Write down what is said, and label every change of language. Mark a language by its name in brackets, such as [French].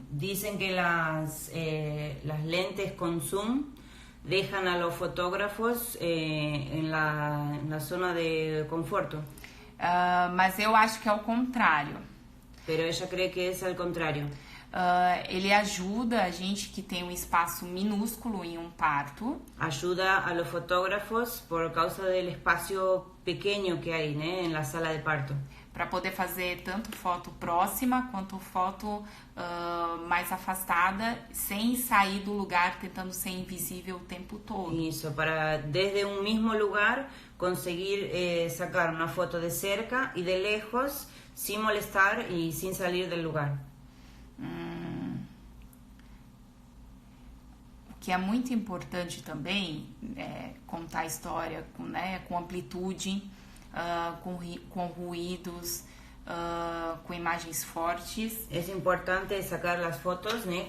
[Spanish] Dicen que las lentes con zoom dejan a los fotógrafos en la zona de conforto. [Portuguese] Mas eu acho que é o contrário. [Spanish] Pero ella cree que es al contrario. [Portuguese] Ele ajuda a gente que tem um espaço minúsculo em um parto. [Spanish] Ayuda a los fotógrafos por causa del espacio pequeño que hay, ¿no? En la sala de parto. [Portuguese] Para poder fazer tanto foto próxima quanto foto mais afastada, sem sair do lugar, tentando ser invisível o tempo todo. [Spanish] Isso, para desde un mismo lugar conseguir sacar una foto de cerca y de lejos, sin molestar y sin salir del lugar. [Portuguese] O que é muito importante também é contar a história com amplitude, com ruídos, com imagens fortes. [Spanish] Es importante sacar las fotos, ¿no?